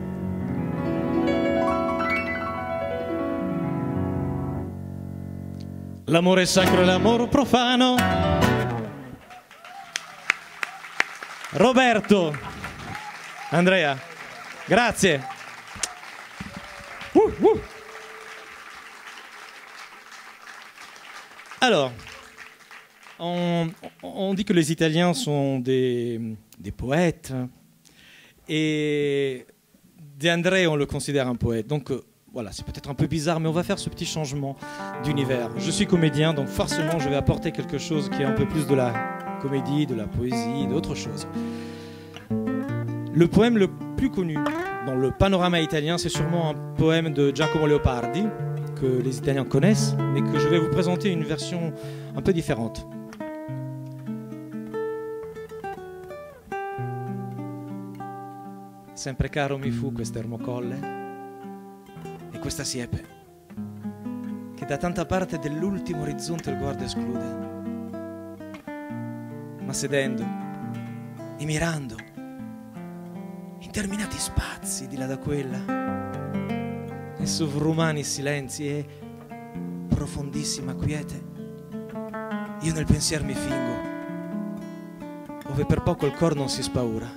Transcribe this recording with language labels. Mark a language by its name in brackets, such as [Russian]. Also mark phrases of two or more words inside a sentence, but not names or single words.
[Italian] L'amore sacro e l'amore profano. Roberto, Andrea, grazie. [French] Alors, on dit que les Italiens sont des poètes, et De André, on le considère un poète. Donc voilà, c'est peut-être un peu bizarre, mais on va faire ce petit changement d'univers. Je suis comédien, donc forcément je vais apporter quelque chose qui est un peu plus de la comédie, de la poésie, d'autre chose. Le poème le plus connu dans le panorama italien, c'est sûrement un poème de Giacomo Leopardi, que les Italiens connaissent, mais que je vais vous présenter une version un peu différente. [Italian] Sempre caro mi fu quest'ermo colle e questa siepe, che da tanta parte dell'ultimo orizzonte il guardo esclude. Ma sedendo e mirando interminati spazi di là da quella, e sovrumani silenzi e profondissima quiete, io nel pensier mi fingo, ove per poco il cor non si spaura.